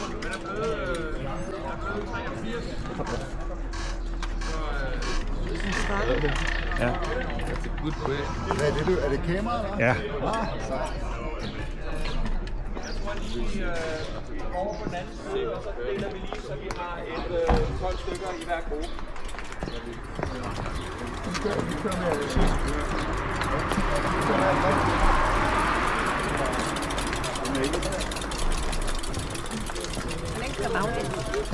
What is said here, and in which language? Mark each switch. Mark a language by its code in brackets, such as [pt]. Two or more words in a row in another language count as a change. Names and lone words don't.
[da] er blevet 83. Ja. [en] That's a good question. [da] Hvad er det, du? Er det kamera, eller? Ja. Sejt. Jeg tror lige over på den anden side, og så deler vi lige, så vi har et 12 stykker i hver gruppe. Vi kører med det sidste. Den kører baglæns.